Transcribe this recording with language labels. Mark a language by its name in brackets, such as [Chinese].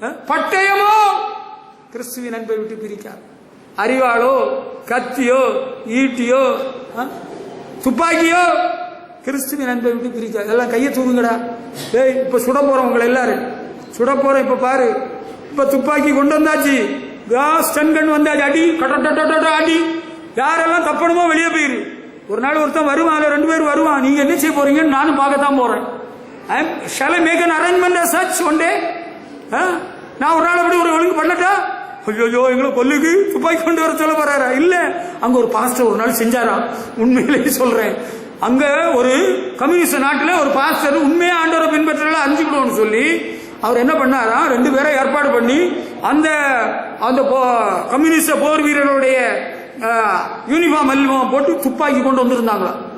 [Tamil] பட்டயமோ கிறிஸ்துவின் அன்பை விட்டு பிரிக்காது. அறிவாளோ, கத்தியோ, ஈட்டியோ, துப்பாக்கியோ கிறிஸ்துவின் அன்பை விட்டு பிரிக்காது. எல்லாம் கையை தூங்குங்கடா. இப்ப சுட போறோம் உங்களை எல்லாரும் சுட போறோம். இப்ப பாரு, இப்ப துப்பாக்கி கொண்டு வந்தாச்சு, ஸ்டன் கன் வந்தாச்சு, அடி கட்ட அடி. யாரெல்லாம் தப்பணுமோ வெளியே போயிரு. ஒரு நாள் ஒருத்தன் வருவான், 2 பேர் வருவான். நீங்க என்ன செய்ய போறீங்கன்னு நானும் பார்க்கத்தான் போறேன். [English] shall I make an arrangement as such one day? [Tamil] நான் ஒரு நாள் அப்படி ஒரு ஒழுங்கு பண்ணட்டா? ஐயோ எங்களை கொல்லுக்கு துப்பாக்கி கொண்டு வர சொல்ல போறாரா? இல்ல, அங்க ஒரு பாஸ்டர் ஒரு நாள் செஞ்சாரா. உண்மையிலேயே சொல்றேன், அங்க ஒரு கம்யூனிஸ்ட் நாட்டில் ஒரு பாஸ்டர் உண்மையா ஆண்டவரை பின்பற்றல அஞ்சுக்கிடுவோம்னு சொல்லி அவர் என்ன பண்ணாரா, 2 பேரை ஏற்பாடு பண்ணி அந்த அந்த கம்யூனிஸ்ட் போர் வீரர்களுடைய யூனிஃபார்ம் எல்லாம் போட்டு துப்பாக்கி கொண்டு வந்திருந்தாங்களா.